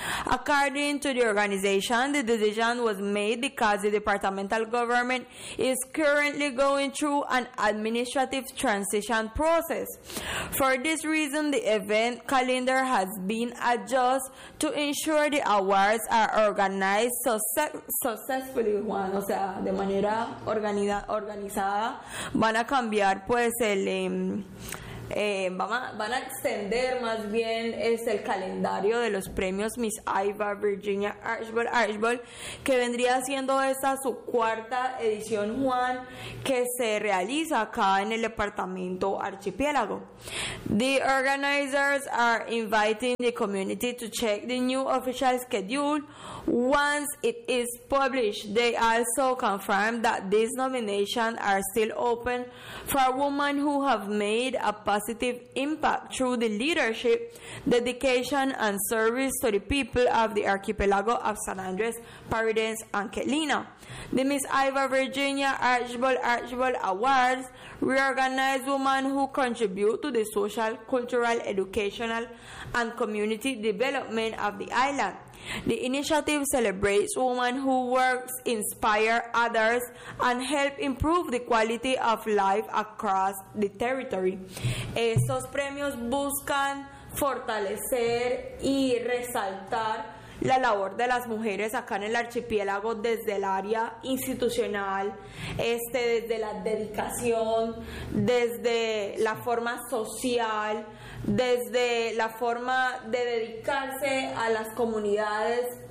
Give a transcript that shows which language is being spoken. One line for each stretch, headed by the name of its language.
English: According to the organization, the decision was made because the departmental government is currently going through an administrative transition process. For this reason, the event calendar has been adjusted to ensure the awards are organized successfully, Juan,
Spanish: o sea, de manera organizada. Van a cambiar, pues, el van a extender más bien el calendario de los premios Miss Iowa Virginia Archbold, que vendría siendo esta su cuarta edición, Juan, que se realiza acá en el departamento archipiélago.
English: The organizers are inviting the community to check the new official schedule once it is published. They also confirm that these nominations are still open for women who have made a positive impact through the leadership, dedication, and service to the people of the archipelago of San Andres, Paredes, and Quelina. The Miss Iowa Virginia Archbold Awards recognize women who contribute to the social, cultural, educational, and community development of the island. The initiative celebrates women who work, inspire others, and help improve the quality of life across the territory.
Spanish: Estos premios buscan fortalecer y resaltar la labor de las mujeres acá en el archipiélago desde el área institucional, desde la dedicación, desde la forma social, desde la forma de dedicarse a las comunidades